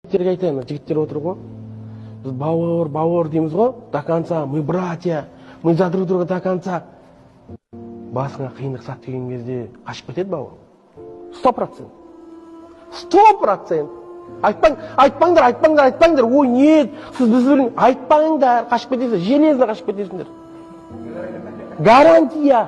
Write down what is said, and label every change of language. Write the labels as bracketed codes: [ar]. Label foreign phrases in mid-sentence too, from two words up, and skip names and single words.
[kk] Жігіттерге айтайын, жігіттер отыр ғой. Біз бауыр дейміз ғой, [ru] до конца, мы братья, мы за друг друга до конца. [kk] Басыңа қиындық сап деген кезде қашып кетеді бауыр. 100%. 100%. Айтпаңдар. Ой, нет, сіз біз білің. Айтпаңдар, қашып кетесіңдер, железно қашып кетесіңдер. Гарантия.